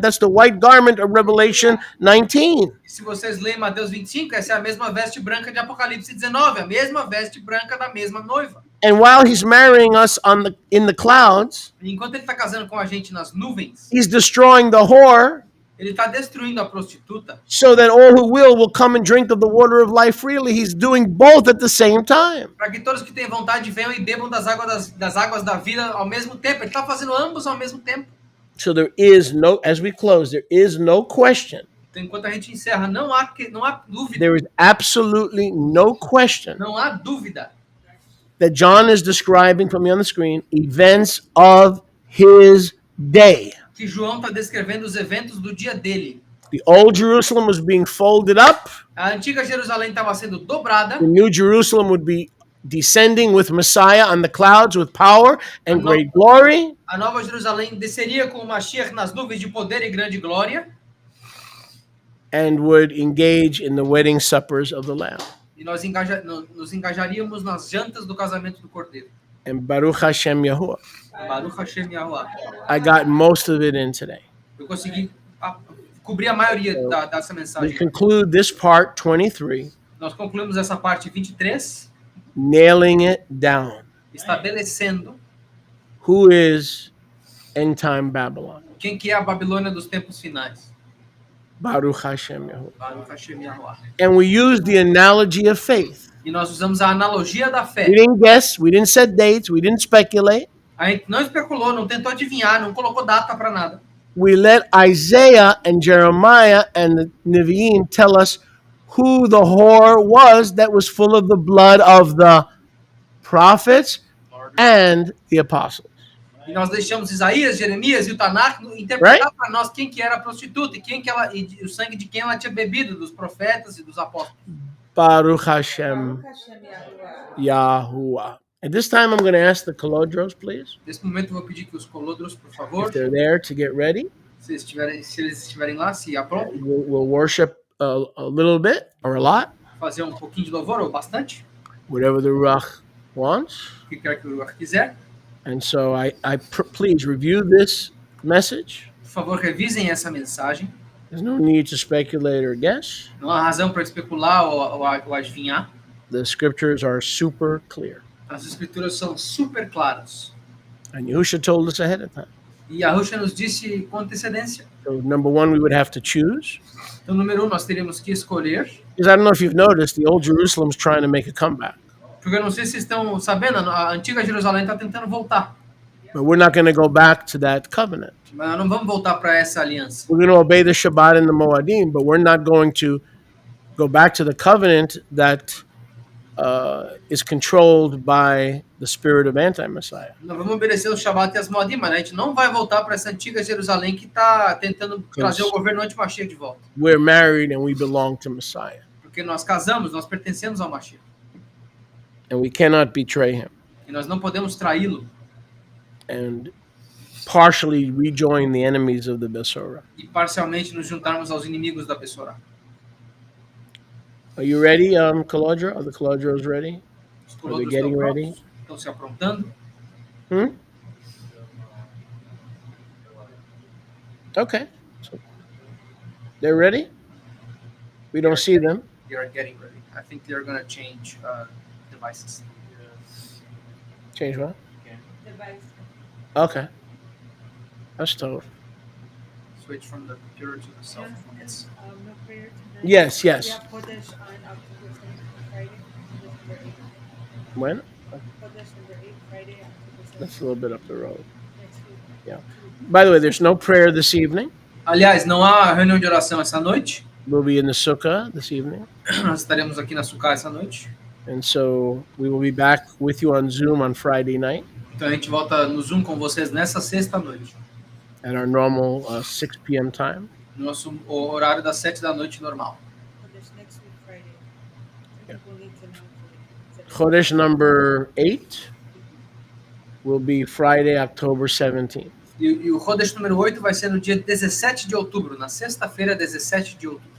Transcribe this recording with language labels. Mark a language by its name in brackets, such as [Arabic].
[English] That's the white garment of Revelation 19. [Portuguese] E se vocês lerem Mateus 25, essa é a mesma veste branca de Apocalipse 19, a mesma veste branca da mesma noiva. [English] And while he's marrying us in the clouds, [Portuguese] E enquanto ele está casando com a gente nas nuvens, [English] he's destroying the whore, [Portuguese] ele está destruindo a prostituta, [English] so that all who will come and drink of the water of life freely. He's doing both at the same time. [Portuguese] para que todos que têm vontade venham e bebam das águas da vida ao mesmo tempo. Ele está fazendo ambos ao mesmo tempo. [English] So there is no, as we close, there is no question. [Portuguese] Então, enquanto a gente encerra, não há dúvida. [English] There is absolutely no question [Portuguese] Não há dúvida [English] that John is describing from me on the screen events of his day. [Portuguese] que João está descrevendo os eventos do dia dele. [English] The old Jerusalem was being folded up. [Portuguese] A antiga Jerusalém estava sendo dobrada. [English] The new Jerusalem would be descending with Messiah on the clouds with power and great glory. [Portuguese] A nova Jerusalém desceria com o Mashiach nas nuvens de poder e grande glória. [English] And would engage in the wedding suppers of the Lamb. [Portuguese] E nós nos engajaríamos nas jantas do casamento do Cordeiro. [Hebrew] And Baruch Hashem Yahuwah. Baruch Hashem Yahuwah. [English] I got most of it in today. [Portuguese] Eu consegui cobrir a maioria dessa [English] We [Portuguese] mensagem. [English] conclude this part 23, [Portuguese] Nós concluímos essa parte 23, [English] nailing it down. [Portuguese] estabelecendo [English] Who is end time Babylon? [Portuguese] quem que é a Babilônia dos tempos finais. [Hebrew] Baruch Hashem Yahuwah. Baruch Hashem Yahuwah. [English] And we use the analogy of faith. [Portuguese] E nós usamos a analogia da fé. [English] We didn't guess, we didn't set dates, we didn't speculate. [Portuguese] A gente não especulou, não tentou adivinhar, não colocou data para nada. [English] We let Isaiah and Jeremiah and the Nevi'im tell us who the whore was that was full of the blood of the prophets and the apostles. [Portuguese] E nós deixamos Isaías, Jeremias e o Tanakh interpretar para nós quem que era a prostituta e o sangue de quem ela tinha bebido, dos profetas e dos apóstolos. [Hebrew] Baruch Hashem Yahuwah. [English] At this time, I'm going to ask the Kolodros, please, [Portuguese] Nesse momento eu vou pedir que os colodros, por favor, [English] if they're there to get ready. [Portuguese] se eles estiverem lá, se aprontam, [English] We'll worship a little bit or a lot, [Portuguese] fazer um pouquinho de louvor ou bastante, [English] whatever the Ruach wants. [Portuguese] o que quer que o Ruach quiser. [English] And so please review this message. [Portuguese] Por favor, revisem essa mensagem. [English] There's no need to speculate or guess. [Portuguese] Não há razão para especular ou adivinhar. [English] The scriptures are super clear. [Portuguese] As escrituras são super claras. [English] And Yahushua told us ahead of time. [Portuguese] E Yahushua nos disse com antecedência. [English] So number one, we would have to choose. [Portuguese] Então, número 1, nós teríamos que escolher. [English] Because I don't know if you've noticed, the old Jerusalem's trying to make a comeback. [Portuguese] Porque eu não sei se vocês estão sabendo, a antiga Jerusalém está tentando voltar. [English] But we're not going to go back to that covenant. [Portuguese] Mas nós não vamos voltar para essa aliança. [English] We're going to obey the Shabbat and the Moadim, but we're not going to go back to the covenant that is controlled by the spirit of anti-Messiah. [Portuguese] Nós vamos obedecer o Shabat e as Moadim, mas a gente não vai voltar para essa antiga Jerusalém que está tentando trazer o governo anti-Mashiach de volta. [English] We're married and we belong to Messiah. [Portuguese] Porque nós casamos, nós pertencemos ao Mashiach. [English] And we cannot betray him [Portuguese] E nós não podemos traí-lo [English] and partially rejoin the enemies of the Besorah. [Portuguese] e parcialmente nos juntarmos aos inimigos da Bessorá. [English] Are you ready, Kalodra? Are the Kalodras ready? [Portuguese] Os [English] Are they [Portuguese] colonos [English] getting [Portuguese] estão [English] ready? [Portuguese] prontos, estão se aprontando. [English] Okay. So they're ready? We don't see them. They are getting ready. I think they're going to change devices. Change what? Device. Okay. That's tough. Switch from the computer to the cell phone. Yes. No prayer tonight. Yes, yes. Yeah, Kodesh on October 7th, Friday. Number 8. When? Kodesh number 8, Friday, October 7th. That's a little bit up the road. Next week. Yeah. By the way, there's no prayer this evening. [Portuguese] Aliás, não há reunião de oração essa noite. [English] We'll be in the sukkah this evening. [Portuguese] Nós estaremos aqui na Sukkah essa noite. [English] And so we will be back with you on Zoom on Friday night [Portuguese] Então a gente volta no Zoom com vocês nessa sexta noite. [English] at our normal 6 p.m. time. [Portuguese] Nosso horário das 7 da noite normal. [English] Kodesh next week, Friday. Yeah. People need to know. Chodesh number 8 will be Friday, October 17th. [Portuguese] E o Chodesh número 8 vai ser no dia 17 de outubro, na sexta-feira, 17 de outubro.